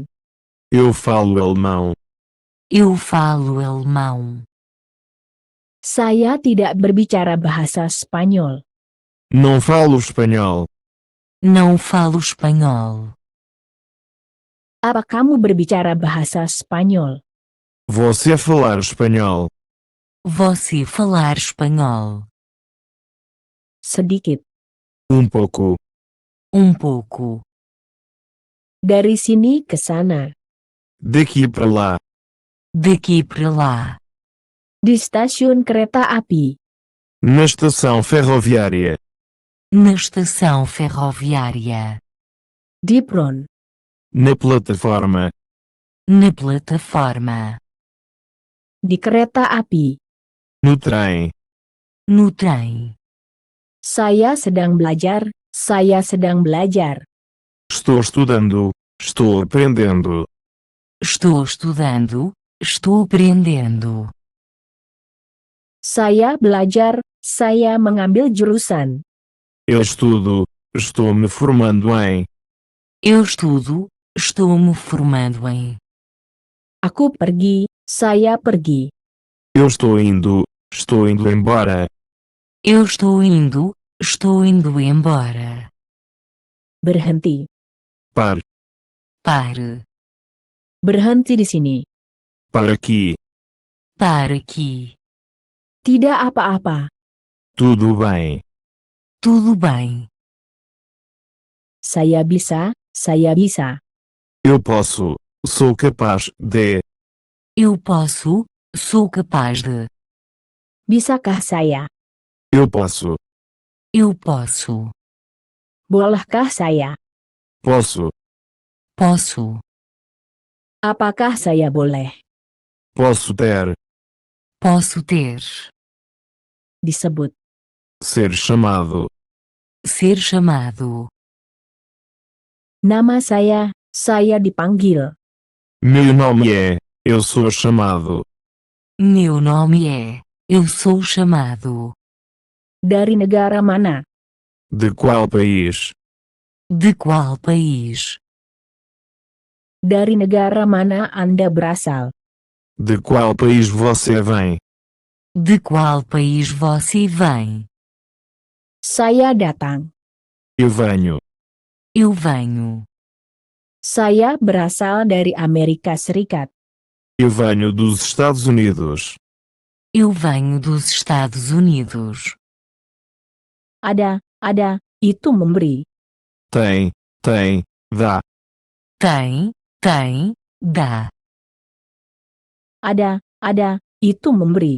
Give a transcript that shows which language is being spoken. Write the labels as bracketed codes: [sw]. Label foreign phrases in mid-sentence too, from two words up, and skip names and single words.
[pt] Eu falo alemão. Eu falo alemão. [id] Saya tidak berbicara bahasa Spanyol. [pt] Não falo espanhol. Não falo espanhol. [id] Apa kamu berbicara bahasa Spanyol? [pt] Você falar espanhol. Você falar espanhol. [id] Sedikit. [pt] Pouco. Pouco. [id] Dari sini ke sana. [pt] Daqui para lá. Daqui para lá. [id] Di stasiun kereta api. [pt] Na estação ferroviária. Na estação ferroviária. [id] Di peron. [pt] Na plataforma. Na plataforma. [id] Di kereta api. [pt] No trem. No trem. [id] Saya sedang belajar. Saya sedang belajar. [pt] Estou estudando. Estou aprendendo. Estou estudando. Estou aprendendo. [id] Saya belajar. Saya mengambil jurusan. [pt] Eu estudo. Estou me formando em. Eu estudo. Estou me formando em. [id] Aku pergi. Saya pergi. [pt] Eu estou indo. Estou indo embora. Eu estou indo. Estou indo embora. [id] Berhenti. [pt] Pare. Pare. [id] Berhenti di sini. [pt] Para aqui. Para aqui. [id] Tidak apa-apa. [pt] Tudo bem. Tudo bem. [id] Saya bisa. Saya bisa. [pt] Eu posso. Sou capaz de. Eu posso. Sou capaz de. [id] Bisakah saya? [pt] Eu posso. Eu posso. [id] Bolehkah saya? [pt] Posso. Posso. [id] Apakah saya boleh? [pt] Posso ter. Posso ter. [id] Disebut. [pt] Ser chamado. Ser chamado. [id] Nama saya dipanggil. [pt] Meu nome é. Eu sou chamado. Meu nome é. Eu sou chamado. [id] Dari negara mana? [pt] De qual país? De qual país? [id] Dari negara mana Anda berasal? [pt] De qual país você vem? De qual país você vem? [id] Saya datang. [pt] Eu venho. Eu venho. [id] Saya berasal dari Amerika Serikat. [pt] Eu venho dos Estados Unidos. Eu venho dos Estados Unidos. [id] Ada, itu memberi. [pt] Tem, dá. Tem, dá. [id] Ada, itu memberi.